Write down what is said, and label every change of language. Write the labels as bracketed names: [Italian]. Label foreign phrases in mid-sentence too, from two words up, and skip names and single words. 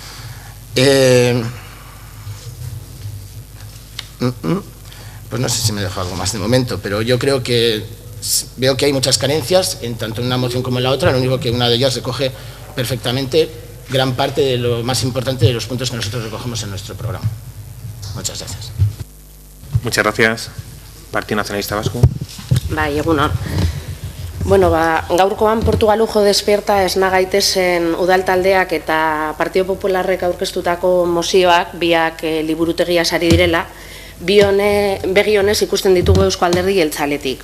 [Spanish] Pues no sé si me dejo algo más de momento, pero yo creo que veo que hay muchas carencias, tanto en una moción como en la otra. Lo único que una de ellas recoge perfectamente gran parte de lo más importante de los puntos que nosotros recogemos en nuestro programa. Muchas gracias. Muchas gracias. Partido Nacionalista Vasco. [Basque] Bai, egunon. Bueno, gaurkoan Portugalujo despierta esna gaitezen udaltaldeak eta Partido Popularrek aurkeztutako mozioak biak liburutegia sari direla, begi honez ikusten ditugu Eusko Alderdi Jeltzaletik.